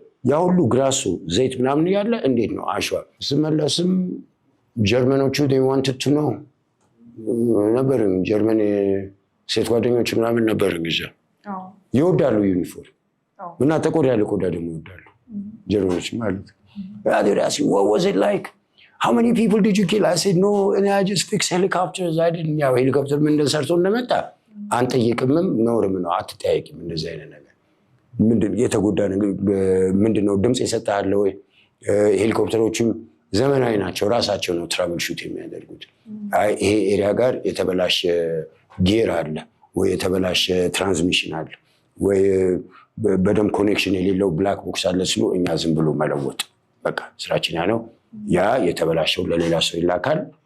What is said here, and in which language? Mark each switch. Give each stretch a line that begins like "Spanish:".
Amharic: ያ ሁሉ ግራሱ ዘይት ምናምን ያለ እንዴት ነው አሸዋ። ስመለስም ጀርመኖቹ ዋንትድ ቱ ነው ነበር። ጀርመን ሴት ጓደኞች ምናምን ነበር ጊዜ ይወዳሉ ዩኒፎርም እና ጠቆር ያለ ቆዳ ደግሞ ይወዳሉ ጀርመኖች ማለት።
English: What was it like? How many people did you kill? I said no, and I just fixed helicopters. I didn't.
Amharic: ያው ሄሊኮፕተር ምን እንደሰርቶ እንደመጣ አንጠይቅምም ኖርም ነው አትጠያይቅም። እንደዚህ አይነት ነገር ምንድን የተጎዳ ነገር ምንድነው? ድምጽ የሰጣለ ወይ? ሄሊኮፕተሮችም ዘመናዊ ናቸው፣ ራሳቸው ነው ትራቭል ሹት የሚያደርጉት። አይ ይሄ ኤሪያ ጋር የተበላሸ ጌር አለ ወይ የተበላሸ ትራንስሚሽን አለ ወይ በደም ኮኔክሽን የሌለው ብላክ ቦክስ አለ ሲሉ እኛ ዝም ብሎ መለወጥ በቃ ስራችን ያ ነው። ያ የተበላሸው ለሌላ ሰው ይላካል፣